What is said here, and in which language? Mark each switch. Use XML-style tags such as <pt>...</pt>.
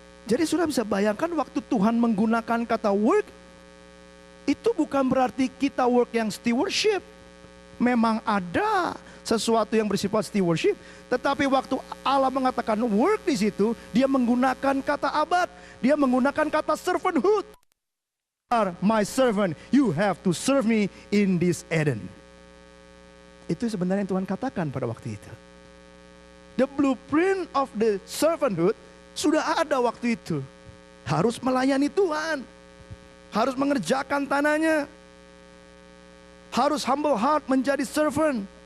<id>Jadi sudah bisa bayangkan waktu Tuhan menggunakan kata work, itu bukan berarti kita work yang stewardship. Memang ada sesuatu yang bersifat stewardship, tetapi waktu Allah mengatakan work di situ, dia menggunakan kata abad, dia menggunakan kata servanthood.</id> <en>My servant, you have to serve me in this Eden.</en> <id>Itu sebenarnya yang Tuhan katakan pada waktu itu.</id> <en>The blueprint of the servanthood</en> <id>sudah ada waktu itu. Harus melayani Tuhan. Harus mengerjakan tanahnya. Harus</id> <en>humble heart</en> <id>menjadi servant.</id>